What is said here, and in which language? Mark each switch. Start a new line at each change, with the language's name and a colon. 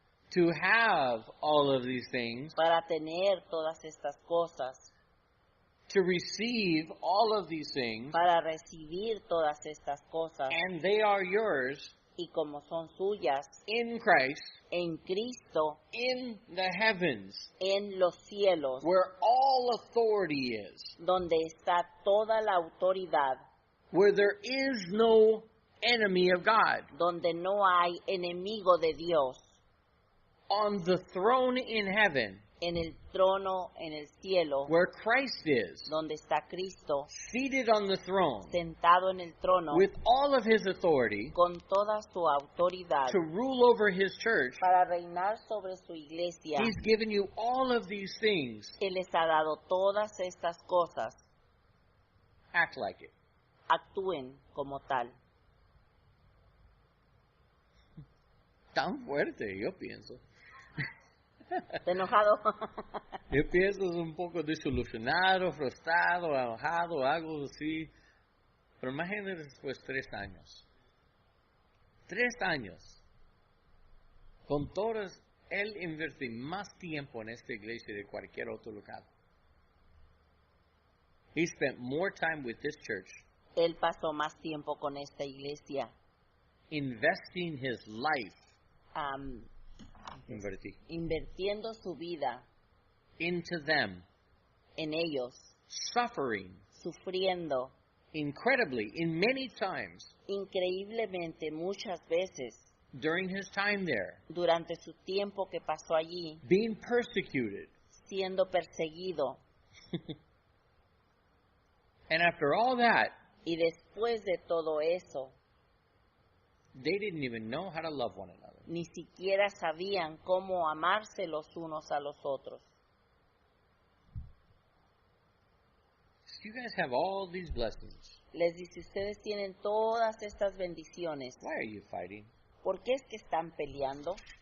English: to have all of these things,
Spanish: para tener todas estas cosas,
English: to receive all of these things,
Spanish: para recibir todas estas cosas,
English: and they are yours
Spanish: y como son suyas,
English: in Christ,
Spanish: en Cristo,
English: in the heavens,
Spanish: en los cielos,
English: where all authority is,
Spanish: donde está toda la autoridad,
English: where there is no enemy of God,
Spanish: donde no hay enemigo de Dios,
English: on the throne in heaven,
Spanish: en el trono en el cielo,
English: where Christ is,
Spanish: donde está Cristo,
English: seated on the throne,
Spanish: sentado en el trono,
English: with all of his authority,
Spanish: con toda su autoridad,
English: to rule over his church.
Spanish: para reinar sobre su iglesia.
English: He's given you all of these things.
Spanish: Él les ha dado todas estas cosas.
English: Act like it.
Spanish: Actúen como tal. Tan fuerte, yo pienso. ¿Está enojado? Empiezas un poco desilusionado, frustrado, enojado, algo así. Pero imagínate después 3 años. 3 años. Con todos, él invierte más tiempo en esta iglesia de cualquier otro lugar.
English: He spent more time with this church.
Spanish: Él pasó más tiempo con esta iglesia.
English: Investing his life. am,
Spanish: Invertí. invirtiendo su vida
English: Into them.
Spanish: en ellos,
English: Suffering.
Spanish: sufriendo
English: Incredibly, in many times.
Spanish: increíblemente muchas veces
English: During his time there.
Spanish: durante su tiempo que pasó allí,
English: Being persecuted.
Spanish: siendo perseguido.
English: And after all that,
Spanish: Y después de todo eso,
English: they didn't even know how to love one another.
Spanish: ni siquiera sabían cómo amarse los unos a los otros.
English: You guys have all these blessings.
Spanish: Les dice, ustedes tienen todas estas bendiciones.
English: Why are you fighting?
Spanish: ¿Por qué es que están peleando?